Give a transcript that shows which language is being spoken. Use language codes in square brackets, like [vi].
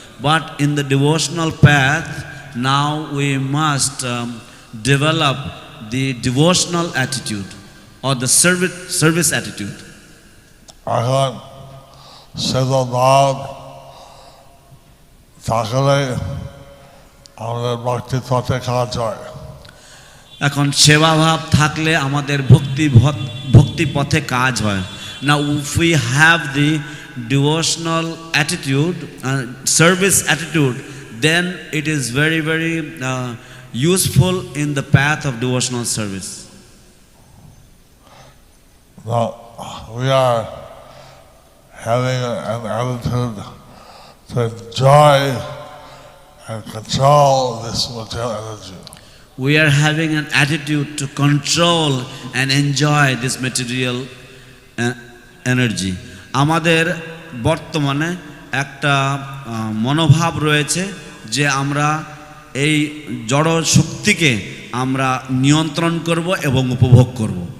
[en] But in the devotional path now we must develop the devotional attitude or the service attitude. [bn] এখন সেবাভাব থাকলে আমাদের ভক্তির পথে কাজ হয়। এখন সেবা ভাব থাকলে আমাদের ভক্তি পথে কাজ হয়। [en] Now if we have the devotional attitude, service attitude, then it is very, very useful in the path of devotional service. Now, we are having an attitude to enjoy and control this material energy. We are having an attitude to control and enjoy this material energy. [bn] আমাদের বর্তমানে একটা মনোভাব রয়েছে যে আমরা এই জড় শক্তিকে আমরা নিয়ন্ত্রণ করব এবং উপভোগ করব।